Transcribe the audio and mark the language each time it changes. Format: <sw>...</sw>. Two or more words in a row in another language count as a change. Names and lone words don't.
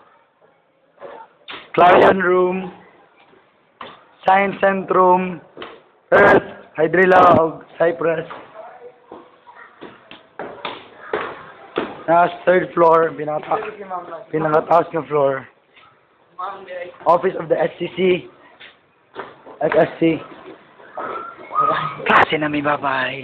<tl>Clarion room. Science Centrum. Earth, Hydrilla, Cypress. Nasa</tl> <en>third floor,</en> <tl>pinakataas na floor. Office of the SCC. SSC. Klase na may babay.</tl>